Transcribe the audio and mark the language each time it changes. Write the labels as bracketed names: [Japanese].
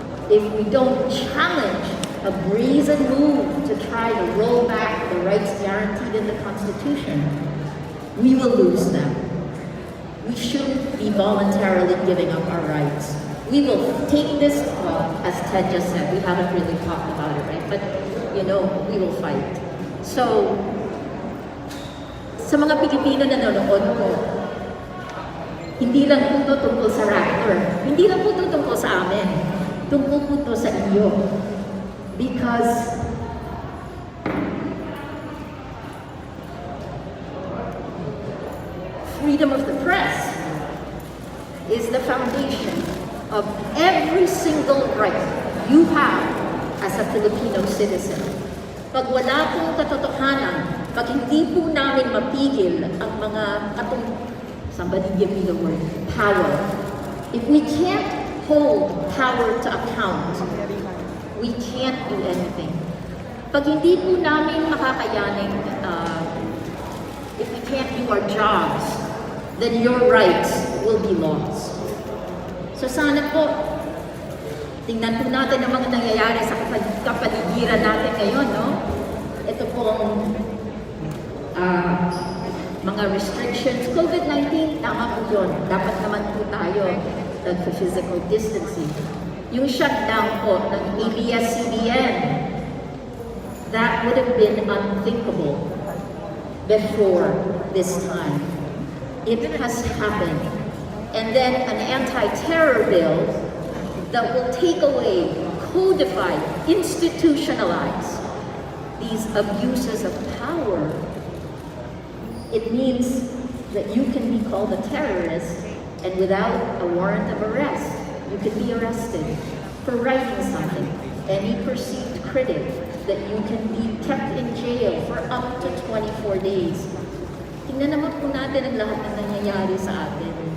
[English] If we don't challenge a brazen move to try to roll back the rights guaranteed in the Constitution, we will lose them. We shouldn't be voluntarily giving up our rights. We will take this, well, as Ted just said, we haven't really talked about it, right? But, we will fight. [Filipino] So, sa mga Pilipino na nanonood ko, hindi lang po ito tungkol sa Rappler. Hindi lang po ito tungkol sa amin. Tungkol po ito sa inyo. [English] Because freedom of the press is the foundation of every single right you have as a Filipino citizen. [Filipino] Pag wala pong katotohanan, pag hindi po namin mapigil ang mga [English] somebody give me the word, power. If we can't hold power to account, we can't do anything. [Filipino] Pag hindi po namin makakayanin, [English] if we can't do our jobs, then your rights will be lost. [Filipino] So sana po, tingnan po natin ang mga nangyayari sa kapaligiran natin ngayon, no? Ito pong mga restrictions. COVID-19, tama po yun. Dapat naman po tayo nag-physical distancing. Yung shutdown po ng [English] ABS-CBN, that would have been unthinkable before this time. It has happened. And then an anti-terror bill that will take away, codify, institutionalize these abuses of power. It means that you can be called a terrorist, and without a warrant of arrest, you can be arrested for writing something. Any perceived critic, that you can be kept in jail for up to 24 days. [Filipino] Tingnan naman po natin ang lahat ng nangyayari sa atin.